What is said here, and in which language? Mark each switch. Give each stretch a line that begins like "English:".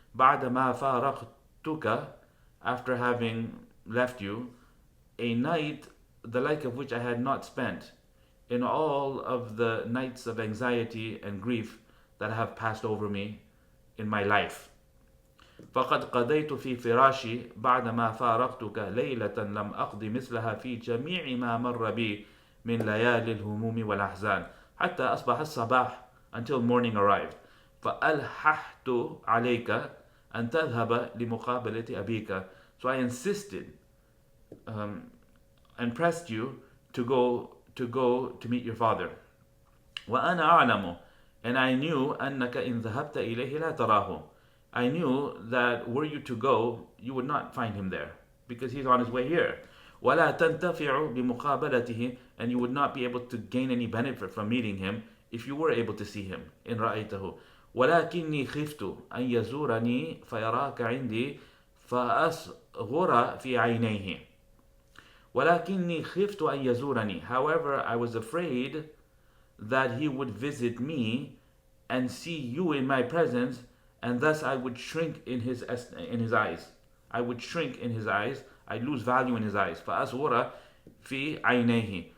Arabic: بعدما فارقتك,
English: after having left you, a night the like of which I had not spent in all of the nights of anxiety and grief that have passed over me in my life.
Arabic: فقد قضيت في فراشي بعدما فارقتك ليلة لم أقضي مثلها في جميع ما مر بي من ليالي الهموم والأحزان حتى أصبح الصباح,
English: until morning arrived.
Arabic: فألححت عليك أن تذهب لمقابلة أبيك,
English: so I insisted and pressed you to go to meet your father.
Arabic: وأنا أعلم,
English: and I knew
Arabic: أنك إن ذهبت إليه لا تراه,
English: I knew that were you to go, you would not find him there because he's on his way here.
Arabic: ولا تنتفع بمقابلته,
English: and you would not be able to gain any benefit from meeting him if you were able to see him
Arabic: إن رأيته. ولكني خفت أن يزورني فيراك عندي فأصغر في عينيه. ولكني خفت أن يزورني,
English: however, I was afraid that he would visit me and see you in my presence, and thus I would shrink in his eyes. I would shrink in his eyes. I lose value in his eyes.
Arabic: فأصغر في عينيه.